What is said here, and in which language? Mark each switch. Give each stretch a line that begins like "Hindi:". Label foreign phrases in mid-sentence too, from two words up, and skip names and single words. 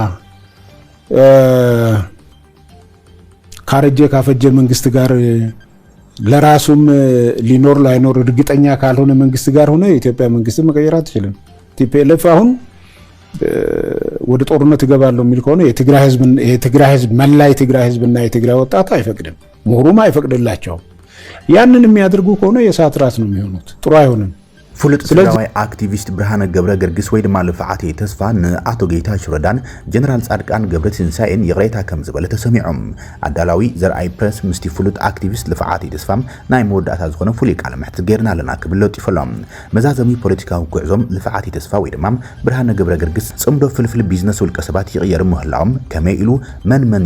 Amharic: ካረጀ ካፈጀ መንግስት ጋር ለራሱም ሊኖር ላይኖር እርግጠኛ ካልሆነ መንግስት ጋር ሆነ የኢትዮጵያ መንግስት መቀየር አትችልም ቲፒኤልኤፍ አሁን ወደ ጦርነት ይገባለው የሚል ከሆነ የትግራይ ህዝብ መላ የትግራይ ህዝብና የትግራይ ወጣት አይፈቅድም ምሁሩም አይፈቅድላቸውም ያንን የሚያደርጉ ከሆነ የሳት ራስ ነው የሚሆኑት ጥሩ አይሆንም
Tigrinya: ፍሉጥ ትግራዋይ አክቲቪስት ብርሃነ ገብረ ገርግስ ወይ ድማ ልፍዓት ተስፋ ንኣቶ ጌታቸው ረዳን ጀነራል ጻድቃን ገብረ ትንሳኤን ይቕሬታ ከም ዝበለ ተሰሚዖም ኣዳላዊ ዘርኣይ ፕረስ ምስቲ ፍሉጥ አክቲቪስት ልፍዓት ተስፋም ናይ መወዳእታ ዝኾነ ፍሉይ ቃለ መሕትት ገይርና ኣለና ክብል ለጢፈሎም መዛዘሚ ፖለቲካዊ ጉዕዞም ልፍዓት ተስፋ ወይ ድማ ብርሃነ ገብረ ገርግስ ጽምዶ ፍልፍል ቢዝነስ ውልቀ ሰባት ይቕየር ምህላዎም ከመይ ኢሉ መን